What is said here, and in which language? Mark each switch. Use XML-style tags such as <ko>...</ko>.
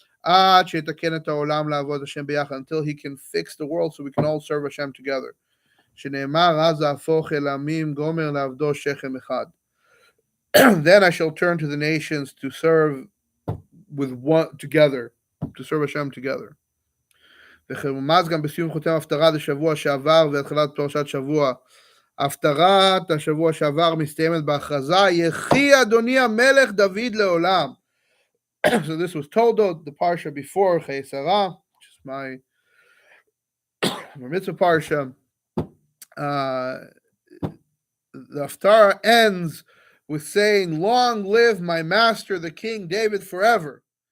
<en>until he can fix the world so we can all serve Hashem together. Then I shall turn to the nations to serve with one together, to serve Hashem together.</en> <he>וחרומז גם בסיום חותם הפטרה לשבוע שעבר והתחלת פרשת שבוע. הפטרת השבוע שעבר מסתיימת בהכרזה יחי אדוני המלך דוד לעולם.</he> <en>So this was toldot, the parsha before Chayei Sarah, which is my mitzvah parsha. The Haftarah ends with saying, "Long live my master, the King David, forever."</en>